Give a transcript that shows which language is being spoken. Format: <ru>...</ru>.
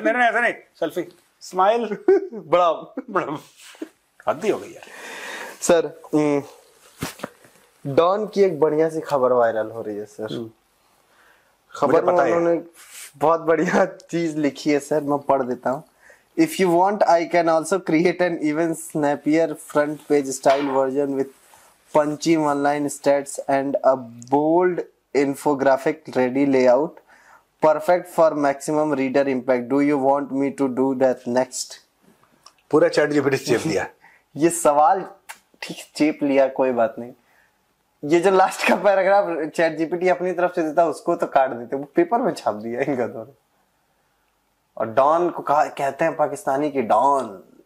<hi>नहीं ऐसा नहीं, सेल्फी स्माइल बड़ा हद ही हो गई है। सर डॉन की एक बढ़िया सी खबर वायरल हो रही है सर। खबर में उन्होंने बहुत बढ़िया चीज लिखी है सर, मैं पढ़ देता हूँ।</hi> <en>If you want, I can also create an even snappier front page style version with punchy one-line stats and a bold infographic ready layout, perfect for maximum reader impact. Do you want me to do that next?</en> <hi>पूरा chat GPT चेप दिया। ये सवाल ठीक चेप लिया, कोई बात नहीं। ये जो लास्ट का पैराग्राफ चैट जीपीटी अपनी तरफ से देता उसको तो काट देते, वो पेपर में छाप दिया इनका दोनों। और डॉन को कहते हैं पाकिस्तानी की डॉन,</hi>